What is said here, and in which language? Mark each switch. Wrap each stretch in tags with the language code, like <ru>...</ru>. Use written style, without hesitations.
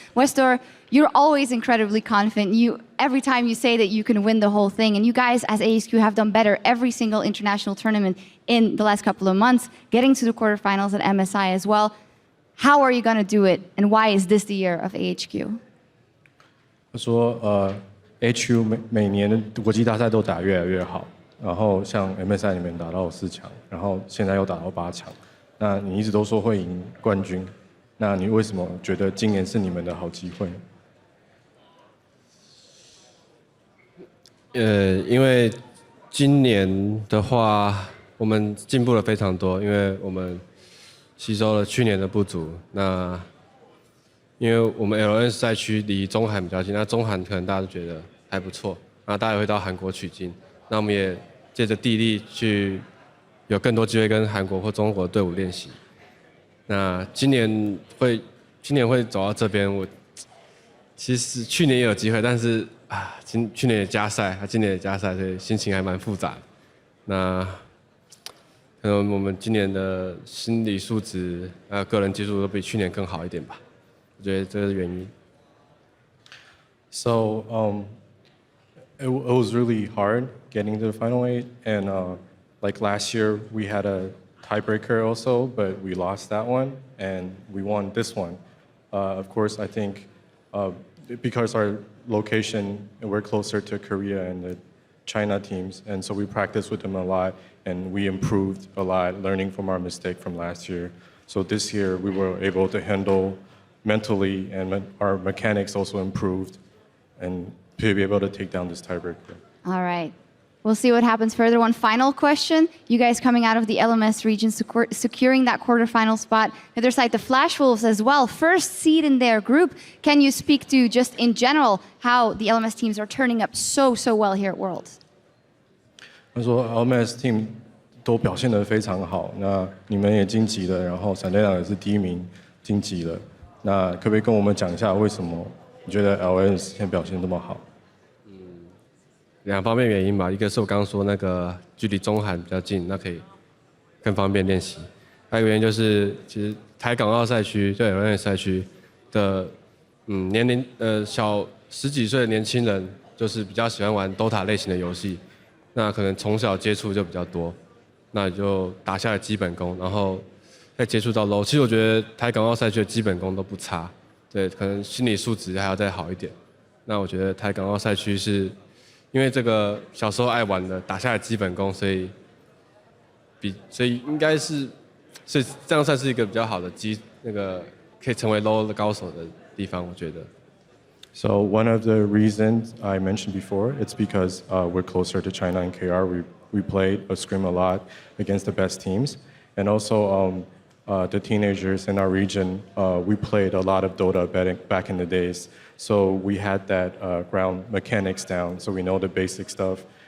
<en>Westor, you're always incredibly confident. Every time you say that you can win the whole thing, and you guys as AHQ have done better every single international tournament in the last couple of months, getting to the quarterfinals at MSI as well. How are you going to do it, and why is this the year of AHQ?</en> <zh>他说，HQ 每年的国际大赛都打越来越好，然后像 MSI 里面打到4强，然后现在又打到8强。那你一直都说会赢冠军，那你为什么觉得今年是你们的好机会？因为今年的话，我们进步了非常多，因为我们吸收了去年的不足。那因为我们 LN 赛区离中韩比较近，那中韩可能大家都觉得还不错，然后大家也会到韩国取经。那我们也借着地利去有更多机会跟韩国或中国队伍练习。那今年会走到这边，我其实去年也有机会，但是去年也加赛，今年也加赛，所以心情还蛮复杂的。那可能我们今年的心理素质个人技术都比去年更好一点吧。我觉得这是原因。</zh> <en>So it was really hard getting to the final 8, and like last year we had a tiebreaker also, but we lost that one and we won this one. Of course, I think because our location, we're closer to Korea and the China teams, and so we practiced with them a lot and we improved a lot, learning from our mistake from last year. So this year we were able to handle mentally and our mechanics also improved, and to be able to take down this tiebreaker. All right. We'll see what happens further. One final question. You guys coming out of the LMS region, securing that quarterfinal spot. The other side, the Flash Wolves as well. First seed in their group. Can you speak to, just in general, how the LMS teams are turning up so well here at Worlds?</en> <zh>他说 LMS team 都表现得非常好，那你们也晋级了，然后闪电狼也是第1名晋级了。那可不可以跟我们讲一下为什么你觉得 LMS 现在表现这么好？ 2方面原因吧，一个是我刚刚说那个距离中韩比较近，那可以更方便练习。还有一个原因就是，其实台港澳赛区对 LNS 赛区的年龄小10几岁的年轻人，就是比较喜欢玩 DOTA 类型的游戏，那可能从小接触就比较多，那就打下了基本功，然后再接触到 LOL。其实我觉得台港澳赛区的基本功都不差，对，可能心理素质还要再好一点。那我觉得台港澳赛区是。因为这个小时候爱玩的，打下了基本功，所以应该是这样算是一个比较好的可以成为 LOL 的高手的地方，我觉得。</zh> <en>So one of the reasons I mentioned before, it's because we're closer to China and KR. We played a scrim a lot against the best teams, and also the teenagers in our region, we played a lot of Dota back in the days. So we had that ground mechanics down, so we know the basic stuff.</en>